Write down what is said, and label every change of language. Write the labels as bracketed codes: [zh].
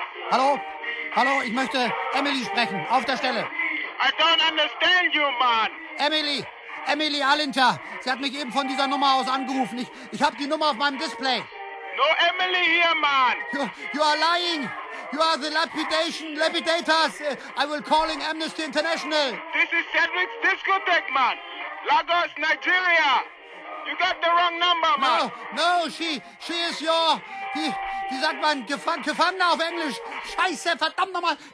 [de] Hallo? Hallo, ich möchte Emily sprechen, auf der Stelle. [en] I don't understand you, man. Emily, Emily Alinta. [de] Sie hat mich eben von dieser Nummer aus angerufen. Ich habe die Nummer auf meinem Display. [en] No Emily here, man. You are lying. You are the lapidators. I will calling Amnesty International. This is Cedric's discotheque, man. Lagos, Nigeria. You got the wrong number, man. No, she is your... [de] Wie sagt man? Gefangener auf Englisch. Scheiße, verdammt nochmal.